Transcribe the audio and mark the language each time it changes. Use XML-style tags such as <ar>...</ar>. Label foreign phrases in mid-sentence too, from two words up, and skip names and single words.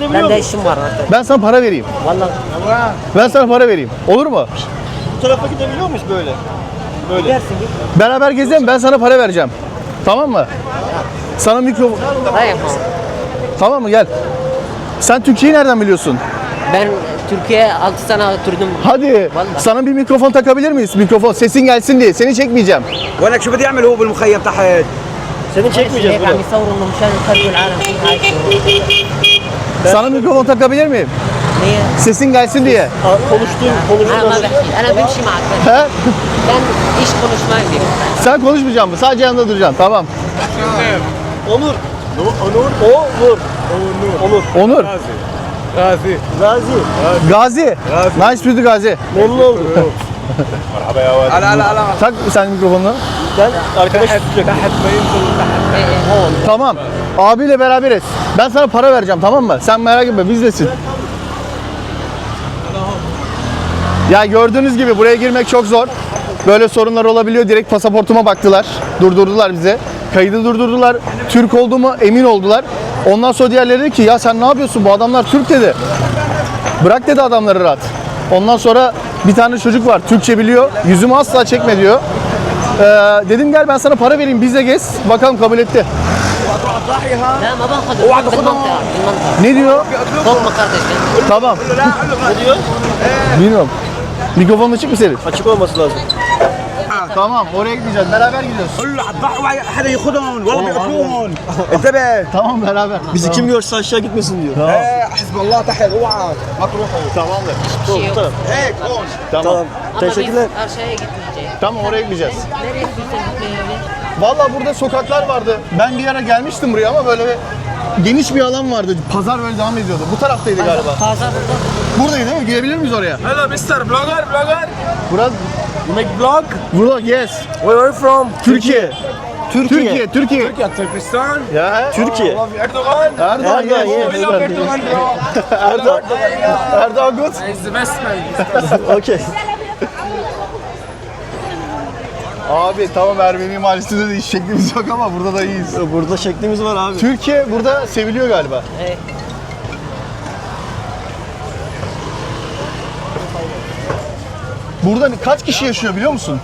<tr>ben de işim var artık Ben sana para vereyim. vallahi Ben sana para vereyim. Olur mu? Bu tarafa gidebiliyor muyuz böyle? gidersin git Beraber gezelim. Ben sana para vereceğim. Tamam mı? Sana mikrofon... hayır Tamam mı? Gel. Sen Türkçeyi nereden biliyorsun? ben Türkiye'ye 6 sene oturdum Hadi. Vallahi. Sana bir mikrofon takabilir miyiz? Mikrofon. Sesin gelsin diye. Seni çekmeyeceğim.</tr> <ar>ولك شو بدي اعمل هو بالمخيم تحت</ar> <tr>Seni çekmeyeceğiz</tr> <ar>هيك</ar> <tr>bunu.</tr> <ar>عم يصوروا انه مشان يخرجوا العالم كيف عايشين</ar> <tr>Sana mikrofon takabilir miyim? niye؟ Sesin gelsin diye. Konuştuğun</tr> <ar>انا ما بحكي انا بمشي معك</ar> <tr>He? ben iş konuşmayı biliyorum Sen konuşmayacaksın mı? Sadece yanında duracaksın. Tamam. Onur. Onur. Onur. Gazi. Gazi.</tr> <en>Nice to meet you Gazi.</en> <tr>Memnun oldum.</tr> <ar>لا لا لا</ar> <tr>Tak sen mikrofonunu. Sen arkadaş tutacak. Tamam. Abiyle beraberiz. Ben sana para vereceğim tamam mı? Sen merak etme bizdesin. Ya gördüğünüz gibi buraya girmek çok zor. Böyle sorunlar olabiliyor. Direkt pasaportuma baktılar. Durdurdular bize. Kaydı durdurdular. Türk olduğuma emin oldular. Ondan sonra diğerleri dedi ki ya sen ne yapıyorsun? Bu adamlar Türk dedi. Bırak dedi adamları rahat. Ondan sonra bir tane çocuk var. Türkçe biliyor. Yüzümü asla çekme diyor. Dedim gel ben sana para vereyim bizle gez. Bakalım kabul etti.</tr> <ar>لا ما باخذ بالمنطقة</ar> <tr>Ne diyor?</tr> <ar>فوق مقردش</ar> <tr>Tamam. Ne diyor? Bilmiyorum. Mikrofonun açık mı senin? Açık olması lazım. Tamam oraya gideceğiz. Beraber gidiyoruz.</tr> <ar>قول له حتضحوا حدا ياخذهم والله بيقتلوهم انتبه</ar> <tr>Tamam beraber. Bizi kim görse aşağı gitmesin diyor.</tr> <ar>حزب الله تحت اوعى ما تروحوا</ar> <tr>Tamamdır. Tamam.</tr> <ar>هيك هون</ar> <tr>Tamam. Teşekkürler. Aşağıya gitmeyeceğiz. Tamam oraya gideceğiz. Nereye istiyorsan gitmeyelim. Vallahi burada sokaklar vardı. Ben bir ara gelmiştim buraya ama böyle geniş bir alan vardı. Pazar böyle devam ediyordu. Bu taraftaydı galiba. Pazar burada. Buradaydı değil mi? Girebilir miyiz oraya?</tr> <ar>هلا</ar> <en>mister blogger</en> <tr>Burası</tr> <en>You make vlog? Vlog yes. Where are you from? Türkiye. Türkiye. Türkiye, Türkistan. Ya. Türkiye. Erdoğan. Erdoğan Erdoğan, yes. yes. Erdoğan. Erdoğan. Erdoğan good. He's the best man. Okey.</en> <tr>Abi tamam Ermeni mahallesinde de iş şeklimiz yok ama burada da iyiyiz. Burada şeklimiz var abi. Türkiye burada seviliyor galiba. Evet. Burada kaç kişi yaşıyor biliyor musun?</tr>